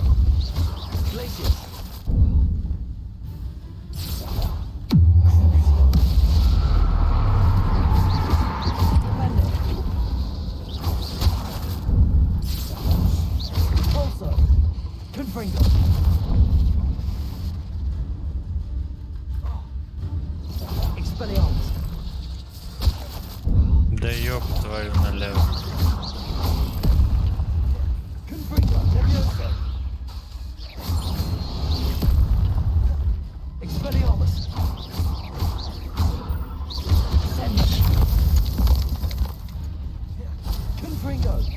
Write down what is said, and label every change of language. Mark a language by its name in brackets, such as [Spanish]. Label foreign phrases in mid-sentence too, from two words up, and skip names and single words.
[Latin] Glacius. Bolso. Confringo. Expelliarmus. [Russian] Да ёб твою налево. [Latin] Confringo. Levioso. Expelliarmus. Send. Confringo.